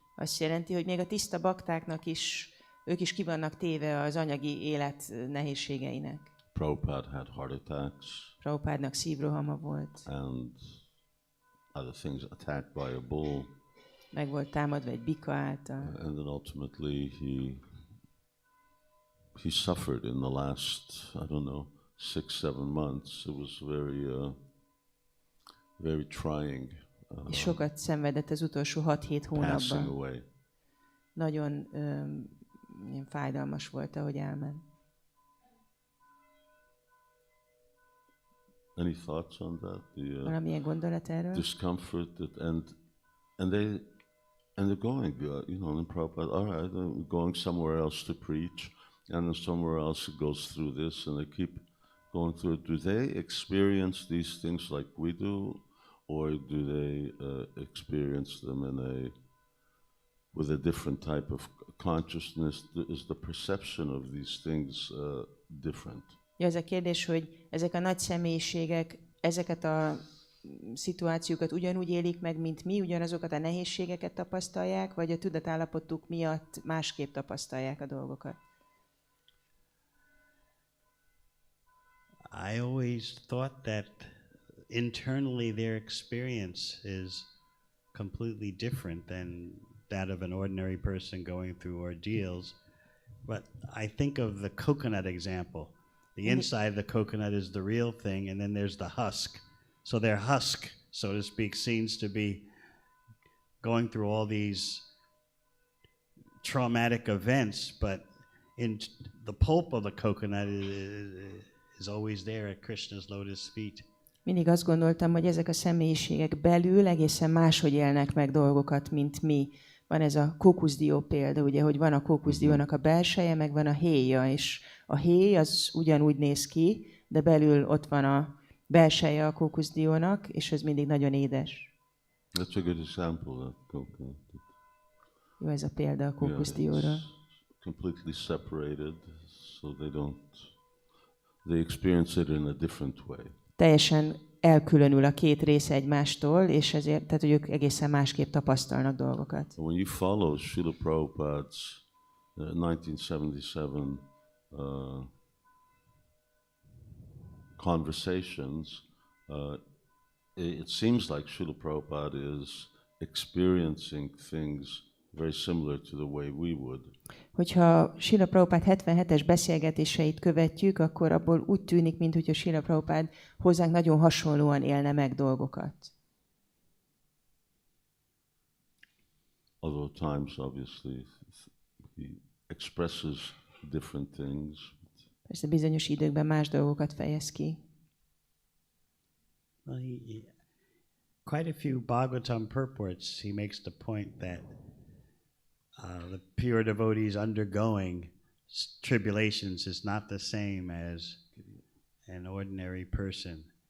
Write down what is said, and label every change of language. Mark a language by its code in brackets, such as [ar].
[hu] Azt jelenti, hogy még a tiszta baktáknak is, ők is ki vannak téve az anyagi élet nehézségeinek. [en] Prabhupada had heart attacks. [hu] Prabhupádnak szívrohama volt. [en] And other things, attacked by a bull. [hu] Meg volt támadva egy bika által. [en] And then ultimately he suffered in the last, 6-7 months. It was very trying. [hu] És sokat szenvedett az utolsó 6-7 hónapban. Nagyon ilyen fájdalmas volt, ahogy elment. [en] Any thoughts on that? [hu] Valamilyen gondolat erről? [en] Discomfort and they're going, in Prabhupada, all right, they're going somewhere else to preach, and then somewhere else it goes through this, and they keep going through it. Do they experience these things like we do, or do they experience them with a different type of consciousness? Is the perception of these things different? [hu] Ja, ez a kérdés, hogy ezek a nagy személyiségek ezeket a szituációkat ugyanúgy élik meg, mint mi, ugyanazokat a nehézségeket tapasztalják, vagy a tudatállapotuk miatt másképp tapasztalják a dolgokat? [en] I always thought that internally their experience is completely different than that of an ordinary person going through ordeals. But I think of the coconut example. The inside of the coconut is the real thing, and then there's the husk. So their husk, so to speak, seems to be going through all these traumatic events, but in the pulp of the coconut is always there at Krishna's lotus feet. [hu] Mindig azt gondoltam, hogy ezek a személyiségek belül egészen máshogy élnek meg dolgokat, mint mi. Van ez a kókuszdió példa, ugye, hogy van a kókuszdiónak a belseje, meg van a héja, és a héj az ugyanúgy néz ki, de belül ott van a belseje a kókuszdiónak, és ez mindig nagyon édes. [en] That's a good example, that coconut. [hu] Jó ez a példa a kókuszdióra. [en] Completely separated, so they experience it in a different way. [hu] Teljesen elkülönül a két része egymástól, és ezért, tehát, hogy ők egészen másképp tapasztalnak dolgokat. [en] When you follow Srila Prabhupada's 1977 conversations, it seems like Srila Prabhupada is experiencing things very similar to the way we would. [hu] Hogyha Srila Prabhupád 77-es beszélgetéseit követjük, akkor abból úgy tűnik, mintha Srila Prabhupád hozzánk nagyon hasonlóan élne meg dolgokat. [en] Other times, obviously, he expresses different things. [hu] Persze bizonyos időkben más dolgokat fejez ki. [en] quite a few Bhagavatam purports, he makes the point that the pure devotees undergoing tribulations is not the same as an ordinary person.